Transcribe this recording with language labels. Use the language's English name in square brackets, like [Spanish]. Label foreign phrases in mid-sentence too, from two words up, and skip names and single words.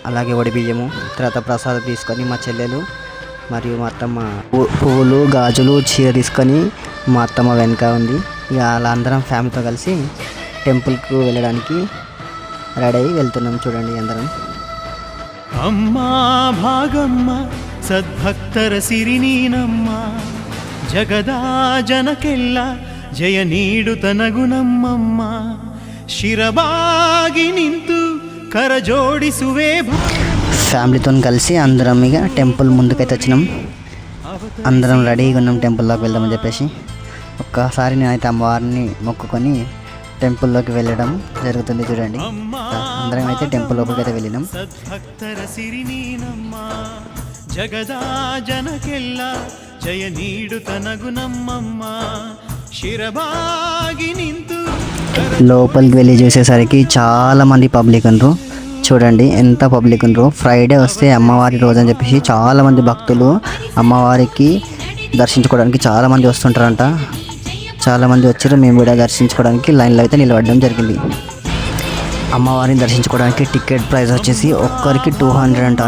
[Telugu] అలాగే వడి బియ్యము, తర్వాత ప్రసాదం తీసుకొని మా చెల్లెలు మరియు మా అత్తమ్మ పువ్వులు గాజులు చీర తీసుకొని మా అత్తమ్మ వెనక ఉంది. ఇక అలా అందరం ఫ్యామిలీతో కలిసి టెంపుల్కు వెళ్ళడానికి రెడీ అయ్యి వెళ్తున్నాం. చూడండి అందరం. [Kannada] అమ్మా భాగమ్మ సద్భక్ತರ ಸಿರಿ ನೀನಮ್ಮ ಜಗದಾ ಜನಕ್ಕೆಲ್ಲ ಜಯ ನೀಡುತ್ತ ನಗುನಮ್ಮಮ್ಮ ಶಿರಬಾಗಿ ನಿಂತು ಕರ ಜೋಡಿಸುವೆ. [Telugu] ఫ్యామిలీతో కలిసి అందరం ఇక టెంపుల్ ముందుకైతే వచ్చినాం. అందరం రెడీగా ఉన్నాం టెంపుల్లోకి వెళ్దామని చెప్పేసి. ఒక్కసారి నేనైతే అమ్మవారిని మొక్కుకొని టెంపుల్లోకి వెళ్ళడం జరుగుతుంది. చూడండి అందరం అయితే టెంపుల్ లోపలికి అయితే వెళ్ళినాం. [Kannada] సద్భక్ತರ ಸಿರಿ ನೀನಮ್ಮ ಜಗದಾ ಜನಕ್ಕೆಲ್ಲ ಜಯ ನೀಡುತ್ತ ನಗುನಮ್ಮಮ್ಮ ಶಿರಬಾಗಿ ನಿಂತು. [Telugu] లోపలికి వెళ్ళి చూసేసరికి చాలా మంది పబ్లిక్ ఉండరు. చూడండి ఎంత పబ్లిక్ ఉండరు. ఫ్రైడే వస్తే అమ్మవారి రోజు అని చెప్పేసి చాలా మంది భక్తులు అమ్మవారికి దర్శించుకోవడానికి చాలా మంది వస్తుంటారంట. చాలా మంది వచ్చారు. మేము కూడా దర్శించుకోవడానికి లైన్లో అయితే నిలబడడం జరిగింది. అమ్మవారిని దర్శించుకోవడానికి [English] ticket price [Telugu] వచ్చేసి ఒక్కరికి 200 అంట.